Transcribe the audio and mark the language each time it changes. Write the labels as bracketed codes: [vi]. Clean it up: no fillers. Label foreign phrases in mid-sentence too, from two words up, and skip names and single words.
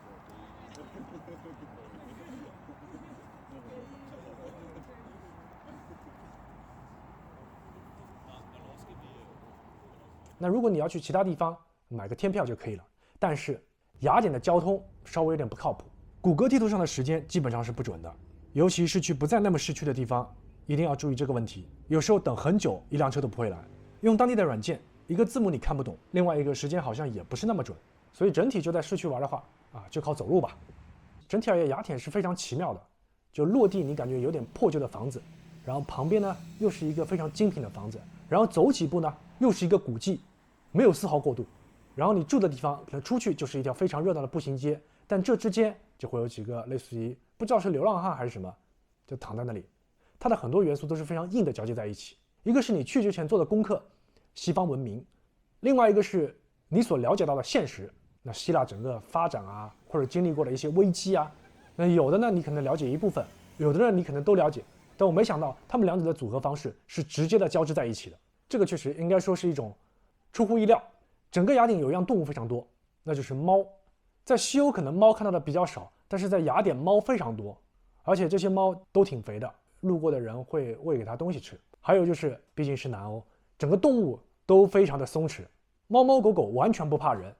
[zh] 那如果你要去其他地方，買個天票就可以了。但是雅典的交通稍微有點不靠谱，谷歌地圖上的時間基本上是不準的，尤其是去不在那麼市区的地方，一定要注意這個問題。有時候等很久，一輛車都不會來。用當地的軟件，一個字母你看不懂，另外一個時間好像也不是那麼準。所以整體就在市區玩的話，就靠走路吧。整體而言，雅典是非常奇妙的，就落地你感覺有點破舊的房子，然后旁邊呢又是一個非常精品的房子，然後走幾步呢又是一個古蹟，沒有絲毫過渡。然後你住的地方可能出去就是一條非常熱鬧的步行街，但這之間就會有幾個類似於不知道是流浪漢還是什麼，就躺在那裡。它的很多元素都是非常硬的交接在一起，一個是你去之前做的功課，西方文明，另外一個是你所了解到的現實，那希臘整個發展啊，或者經歷過的一些危機啊，那有的呢你可能了解一部分，有的呢你可能都了解，但我沒想到他們兩者的組合方式是直接的交織在一起的，這個確實應該說是一種出乎意料。整個雅典有一樣動物非常多，那就是貓。在西歐可能貓看到的比較少，但是在雅典貓非常多，而且這些猫都挺肥的，路過的人會餵給它東西吃。還有就是畢竟是南歐，整個動物都非常的鬆弛，貓貓狗狗完全不怕人。